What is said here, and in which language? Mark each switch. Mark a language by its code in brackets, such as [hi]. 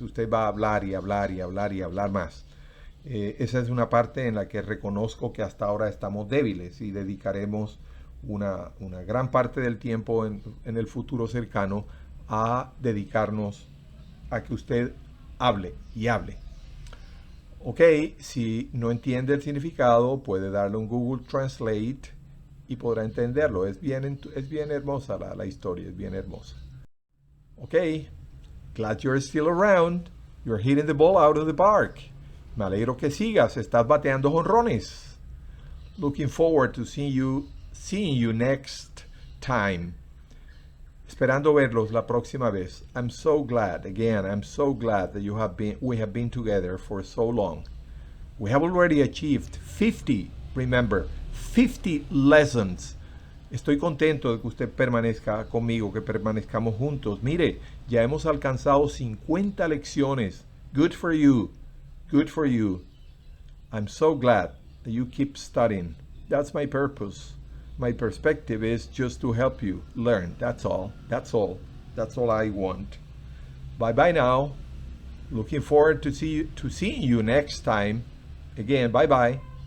[es] Usted va a hablar y hablar y hablar y hablar más. Esa es una parte en la que reconozco que hasta ahora estamos débiles y dedicaremos una gran parte del tiempo en el futuro cercano a dedicarnos a que usted hable y hable. Ok, si no entiende el significado, puede darle un Google Translate y podrá entenderlo. Es bien hermosa la historia, es bien hermosa. [en] Ok, glad you're still around. You're hitting the ball out of the park. [es] Me alegro que sigas, estás bateando jonrones. [en] Looking forward to seeing you next time. [es] Esperando verlos la próxima vez. [en] I'm so glad that we have been together for so long. We have already achieved 50, remember, 50 lessons. [es] Estoy contento de que usted permanezca conmigo, que permanezcamos juntos. Mire, ya hemos alcanzado 50 lecciones. [en] Good for you. Good for you. I'm so glad that you keep studying. That's my purpose. My perspective is just to help you learn. That's all. That's all I want. Bye-bye now. Looking forward to seeing you next time. Again, bye-bye.